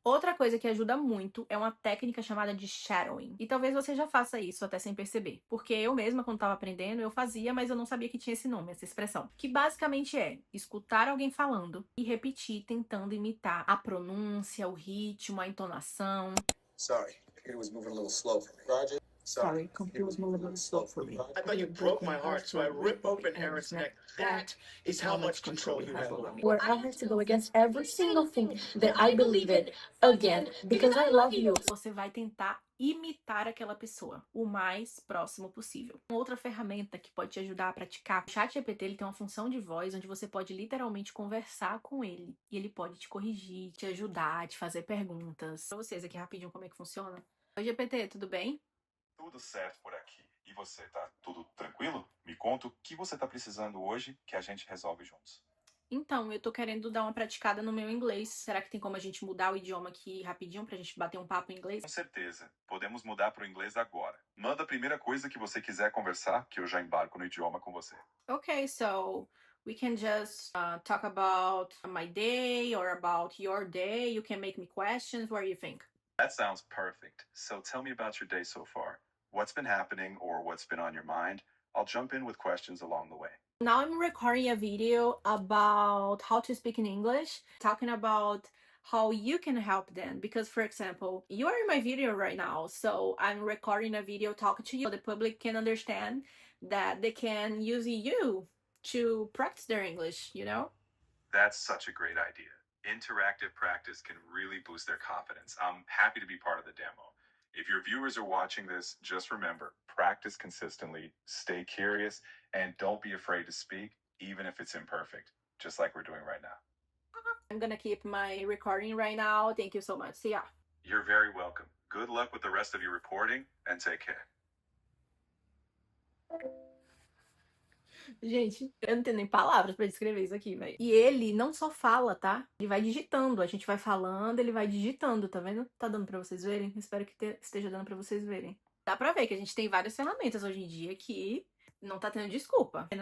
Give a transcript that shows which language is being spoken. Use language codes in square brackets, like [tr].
[pt] Outra coisa que ajuda muito é uma técnica chamada de shadowing. E talvez você já faça isso até sem perceber, porque eu mesma, quando estava aprendendo, eu fazia, mas eu não sabia que tinha esse nome, essa expressão. Que basicamente é escutar alguém falando e repetir, tentando imitar a pronúncia, o ritmo, a entonação. [en] Sorry, computer was moving a little slow for me. Roger. Sorry, computer was moving a little slow for me. I thought you broke my heart, so I rip open Aaron's neck. That is how much control you have over me. Where I have to go against every single thing that I believe in again, because I love you. [pt] Você vai tentar imitar aquela pessoa o mais próximo possível. Uma outra ferramenta que pode te ajudar a praticar, o ChatGPT, ele tem uma função de voz onde você pode literalmente conversar com ele e ele pode te corrigir, te ajudar, te fazer perguntas. Pra vocês aqui rapidinho como é que funciona. Oi, GPT, tudo bem? Tudo certo por aqui. E você, tá tudo tranquilo? Me conta o que você tá precisando hoje que a gente resolve juntos. Então, eu tô querendo dar uma praticada no meu inglês. Será que tem como a gente mudar o idioma aqui rapidinho pra gente bater um papo em inglês? Com certeza. Podemos mudar para o inglês agora. Manda a primeira coisa que você quiser conversar, que eu já embarco no idioma com você. [en] Okay, so we can just talk about my day or about your day. You can make me questions. What do you think? That sounds perfect. So tell me about your day so far. What's been happening or what's been on your mind? I'll jump in with questions along the way. Now I'm recording a video about how to speak in English, talking about how you can help them. Because, for example, you are in my video right now, so I'm recording a video talking to you so the public can understand that they can use you to practice their English, you know? That's such a great idea. Interactive practice can really boost their confidence. I'm happy to be part of the demo. If your viewers are watching this, just remember, practice consistently, stay curious, and don't be afraid to speak, even if it's imperfect, just like we're doing right now. I'm gonna keep my recording right now. Thank you so much. See ya. You're very welcome. Good luck with the rest of your reporting, and take care. [pt] Gente, eu não tenho nem palavras pra descrever isso aqui, velho. E ele não só fala, tá? Ele vai digitando. A gente vai falando, ele vai digitando, tá vendo? Tá dando pra vocês verem? Espero que esteja dando pra vocês verem. Dá pra ver que a gente tem várias ferramentas hoje em dia que não tá tendo desculpa.